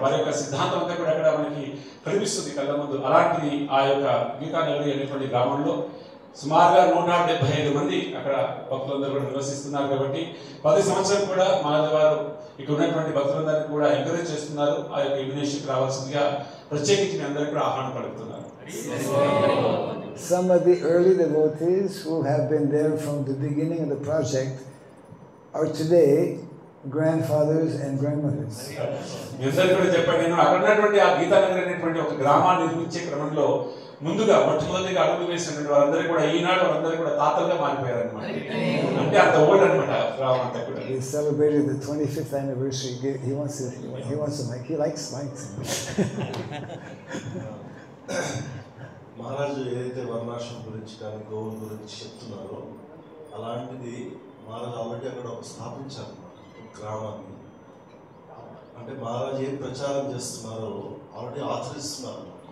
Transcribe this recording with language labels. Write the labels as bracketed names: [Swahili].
[Telugu] వారి యొక్క సిద్ధాంతం అంతా కూడా అక్కడ మనకి కనిపిస్తుంది కళ్ళ ముందు. అలాంటిది ఆ యొక్క గీతా నగరి అనేటువంటి గ్రామంలో సుమారుగా 175 మంది అక్కడ భక్తులందరూ కూడా నివసిస్తున్నారు. కాబట్టి 10 సంవత్సరాలు కూడా మాధవ్ వారు ఇక్కడ ఉన్నటువంటి భక్తులందరినీ కూడా ఎంకరేజ్ చేస్తున్నారు. ఆ యొక్క ఇండోనేషియాకి రావాల్సిందిగా ప్రత్యేకించి మీ అందరికీ కూడా ఆహ్వానం పలుకుతున్నారు. [English] Some of the early devotees who have been there from the beginning of the project are today grandfathers and grandmothers. [Telugu] మీ అందరికీ కూడా చెప్పండి, నేను అక్కడ ఉన్నటువంటి ఆ గీతా నగర్ అనేటువంటి ఒక గ్రామాన్ని నిర్మించే క్రమంలో ముందుగా మొట్టమొదటిగా అడుగు వేసినటువంటి వారందరూ కూడా ఈనాడు వారందరూ కూడా తాతలుగా మారిపోయారు అనమాట. అంటే అంత ఓల్డ్ అనమాట గ్రామం అంతా కూడా. [English] We celebrated the 25th anniversary. He wants to like, he likes lights. [Telugu] మహారాజు ఏదైతే వర్ణాశ్రమం గురించి కానీ గోవుల గురించి చెప్తున్నారో అలాంటిది మహారాజు ఆల్రెడీ అక్కడ ఒక స్థాపించారు గ్రామాన్ని. అంటే మహారాజు ఏం ప్రచారం చేస్తున్నారో ఆల్రెడీ ఆచరిస్తున్నారు.